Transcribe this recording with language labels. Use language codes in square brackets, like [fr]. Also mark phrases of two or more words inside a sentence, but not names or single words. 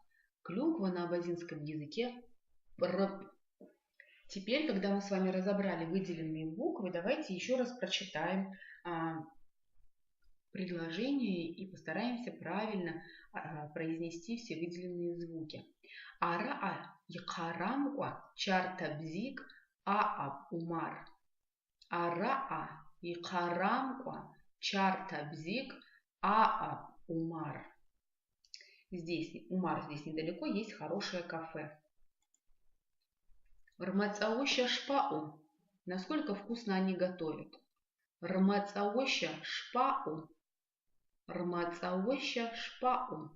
[ru] Клюква на абазинском языке пр. Теперь, когда мы с вами разобрали выделенные буквы, давайте еще раз прочитаем предложение и постараемся правильно произнести все выделенные звуки. [abq] Ара якарамка чартабзик ааб умар. Ара якарамка чартабзик ааб умар. [ru] Здесь Умар здесь недалеко, есть хорошее кафе. [abq] Рмацаоща шпау. [ru] Насколько вкусно они готовят. [abq] Рмацаоща шпау. Рмацаоща шпау.